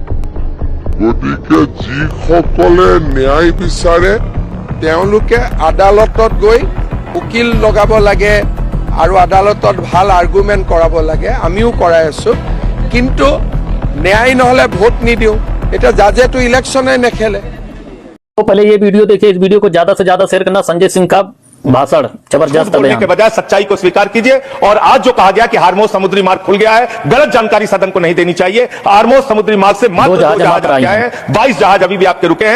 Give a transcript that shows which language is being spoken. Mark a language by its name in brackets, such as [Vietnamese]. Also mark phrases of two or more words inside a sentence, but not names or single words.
[Assamese] গতিকে যিসকলে ন্যায় বিচাৰে তেওঁলোকে আদালতত গৈ উকিল লগাব লাগে আৰু আদালতত ভাল আৰ্গুমেন্ট কৰাব লাগে আমিও কৰাই আছো কিন্তু ন্যায় নহলে ভোট নিদিওঁ এটা জাজে তো ইলেকশনে নেখেলে [Hindi] तो पहले ये वीडियो देखिए, इस वीडियो को ज्यादा से ज्यादा शेयर करना। संजय सिंह का भाषण जबरदस्त बोलने के बजाय सच्चाई को स्वीकार कीजिए। और आज जो कहा गया कि हार्मोज समुद्री मार्ग खुल गया है, गलत जानकारी सदन को नहीं देनी चाहिए। हार्मोज समुद्री मार्ग से मात्र 2 जहाज आए हैं, 22 जहाज अभी भी आपके रुके हैं।